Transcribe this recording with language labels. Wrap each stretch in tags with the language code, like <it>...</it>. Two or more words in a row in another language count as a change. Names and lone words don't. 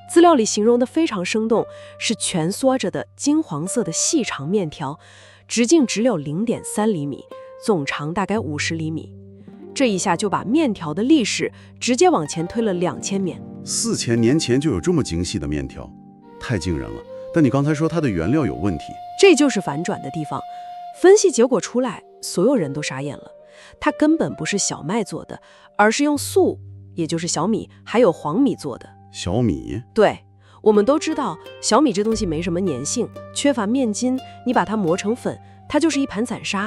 <zh>資料裡形容的非常生動，是蜷縮着的金黃色的細長麵條，直徑只有0.3厘米，總長大概50厘米。這一下就把麵條的歷史直接往前推了2000年。 4000年前就有這麼精細的麵條，太驚人了。但你剛才說它的原料有問題，這就是反轉的地方。分析結果出來，所有人都傻眼了。它根本不是小麥做的，而是用粟，也就是小米，還有黄米做的。小米？对，我們都知道小米這東西沒什麼粘性，缺乏面筋，你把它磨成粉，它就是一盤散沙。</zh>